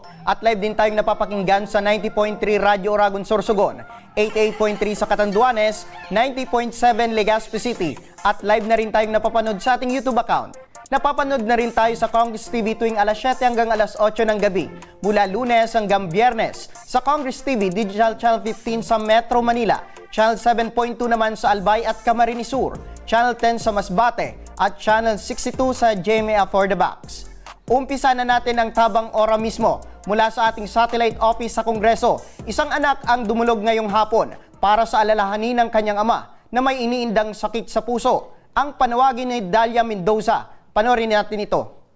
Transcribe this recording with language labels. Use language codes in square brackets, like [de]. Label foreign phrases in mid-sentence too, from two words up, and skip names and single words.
[tl] At live din tayong napapakinggan sa 90.3 Radyo Oragon Sorsogon, 88.3 sa Catanduanes, 90.7 Legazpi City at live na rin tayong napapanood sa ating YouTube account. Napapanood na rin tayo sa Congress TV tuwing alas 7 hanggang alas 8 ng gabi, mula Lunes hanggang Biyernes sa Congress TV Digital Channel 15 sa Metro Manila, Channel 7.2 naman sa Albay at Camarines Sur, Channel 10 sa Masbate at Channel 62 sa GMA For the Box. Umpisa na natin ang tabang ora mismo mula sa ating satellite office sa Kongreso. Isang anak ang dumulog ngayong hapon para sa alalahanin ng kanyang ama na may iniindang sakit sa puso. Ang panawagin ni Dalia Mendoza. Panoorin natin ito.